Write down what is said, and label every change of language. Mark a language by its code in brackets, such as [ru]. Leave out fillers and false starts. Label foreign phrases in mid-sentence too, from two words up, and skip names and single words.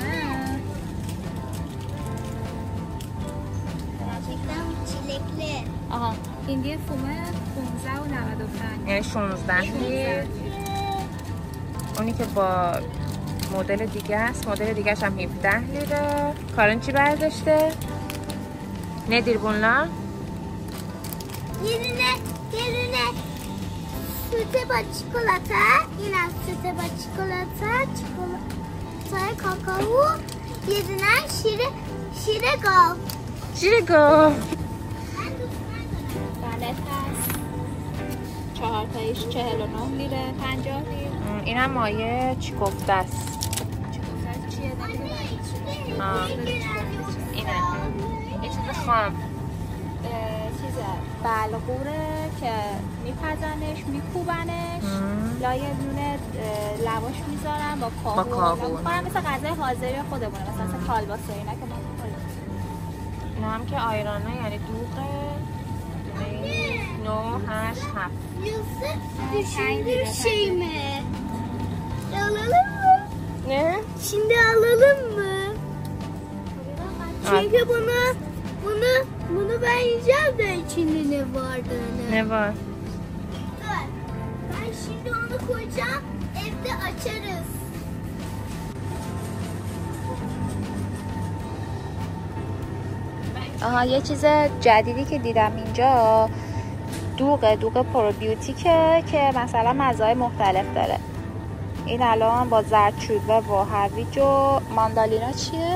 [fa] آها هندی فومه 15.95، یعنی 16 لیره. اونی که با مدل دیگه است، مدل دیگه هم 17 لیره. کارن چی برداشته؟ [tr] nedir bunlar? Yerine süte با çikolata, yine süte با çikolata, kakao, yerine [fa] شیر گاو. شیر گاو. بلت هست 4 تایش 49 لیره، 50 لیره. این هم مایه چیکفته است. چیکفته چیه؟ اینه یه چیز خام، چیزه بلغوره که میپزنش میکوبنش لای نونه لواش میذارن با کاهو مثل غذای حاضری خودمونه، مثلا کالباس و اینا که ما می‌خوریم. اینا هم که آیرانه، یعنی دوغه 9 8 7. [tr] Yusuf düşündüğüm şey mi? Alalım mı? Ne? Şimdi alalım mı? Çünkü bunu ben yiyeceğim de içinde ne vardığını. Ne var? Dur. Ben şimdi onu koyacağım. Evde açarız. [fa] آها یه چیز جدیدی که دیدم اینجا دوغ پروبیوتیکه که مثلا مزه‌های مختلف داره. این الان با زردچوبه و هویج و ماندالینا چیه؟